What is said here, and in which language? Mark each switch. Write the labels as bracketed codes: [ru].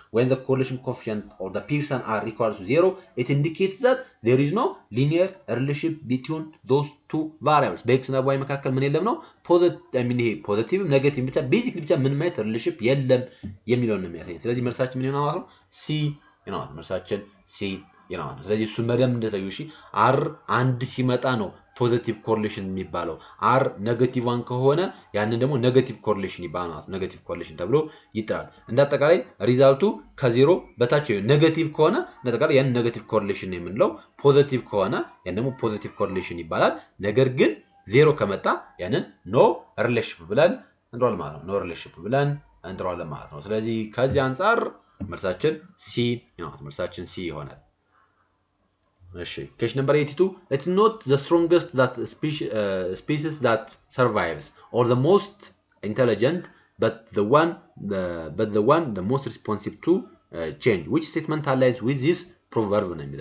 [en] when the correlation coefficient or the Pearson r equals to 0, it indicates that there is no linear relationship between those two variables. [am] በx እና በy መካከል ምን የለም ነው? ፖዚቲቭ ኔጌቲቭ ብቻ ቤዚክሊ ብቻ ምን ማለት ሪሌሽንሺፕ የለም የሚለውን ነው የሚያሳየን። ስለዚህ መልሳችን ምን ይሆናል ማለት ነው? C ይሆናል። መልሳችን C ይሆናል። ስለዚህ እሱ መደም እንደታዩ እሺ r 1 ሲመጣ ነው ፖዚቲቭ ኮሬሌሽን የሚባለው። r ኔጌቲቭ 1 ከሆነ ያንን ደግሞ ኔጌቲቭ ኮሬሌሽን ይባላል። ኔጌቲቭ ኮሬሌሽን ተብሎ ይጠራል። እንደ አጠቃላይ ሪዛልቱ ከ0 በታች ኔጌቲቭ ከሆነ እንደ አጠቃላይ ያን ኔጌቲቭ ኮሬሌሽን ነው የምንለው። ፖዚቲቭ ከሆነ ያን ደግሞ ፖዚቲቭ ኮሬሌሽን ይባላል። ነገር ግን 0 ከመጣ ያንን ኖ ሪሌሽንሺፕ ብለን እንጠራዋለን ማለት ነው። ኖ ሪሌሽንሺፕ ብለን እንጠራዋለን ማለት ነው። ስለዚህ ከዚህ አንፃር መልሳችን C ይሆናል። መልሳችን C ይሆናል። [en] Question number 82. Let's note the strongest species that survives, or the most intelligent, but the one the most responsive to change. Which statement aligns with this proverb?